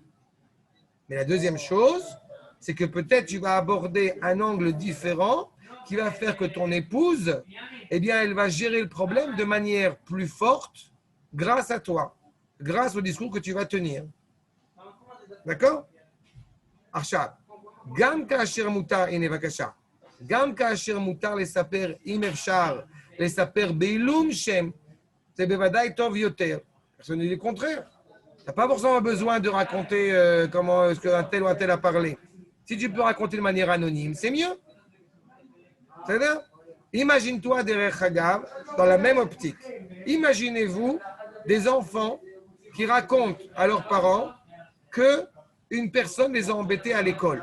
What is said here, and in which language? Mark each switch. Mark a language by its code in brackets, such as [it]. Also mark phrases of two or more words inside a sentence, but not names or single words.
[fr] Mais la deuxième chose, c'est que peut-être tu vas aborder un angle différent qui va faire que ton épouse, eh bien, elle va gérer le problème de manière plus forte grâce à toi, grâce au discours que tu vas tenir. D'accord? [he] עכשיו, גם כאשר מותר, הנה בבקשה, גם כאשר מותר לספר, אם אפשר, לספר בעילום שם, זה בוודאי טוב יותר. [fr] Personne ne dit le contraire. Tu n'as pas forcément besoin de raconter comment est-ce qu'un tel ou un tel a parlé. Si tu peux raconter de manière anonyme, c'est mieux. C'est-à-dire, imagine-toi derrière Hagav, dans la même optique. Imaginez-vous des enfants qui racontent à leurs parents que une personne les a embêtés à l'école.